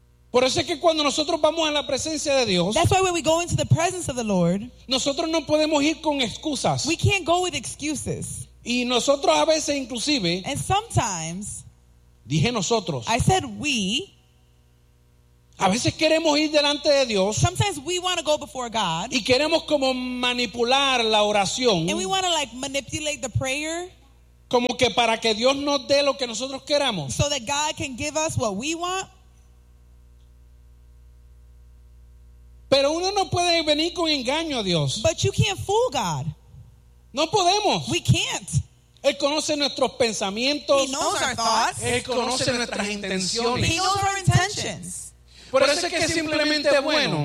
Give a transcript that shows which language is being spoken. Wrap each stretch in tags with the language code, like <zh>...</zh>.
<es>Por eso es que cuando nosotros vamos a la presencia de Dios,</es> <en>that's why when we go into the presence of the Lord,</en> <es>nosotros no podemos ir con excusas.</es> <en>We can't go with excuses.</en> <es>Y nosotros a veces inclusive,</es> <en>and sometimes,</en> <es>dije nosotros,</es> <en>I said we,</en> <es>a veces queremos ir delante de Dios.</es> <en>Sometimes we want to go before God.</en> <es>Y queremos como manipular la oración.</es> <en>And we want to like manipulate the prayer.</en> <es>Como que para que Dios nos dé lo que nosotros queramos.</es> <en>So that God can give us what we want.</en> <es>Pero uno no puede venir con engaño a Dios.</es> <en>But you can't fool God.</en> <es>No podemos.</es> <en>We can't.</en> <es>Él conoce nuestros pensamientos.</es> <en>He knows our thoughts.</en> <es>Él conoce nuestras intenciones.</es> <en>He knows our intentions.</en> <es>Por eso es que simplemente es bueno.</es>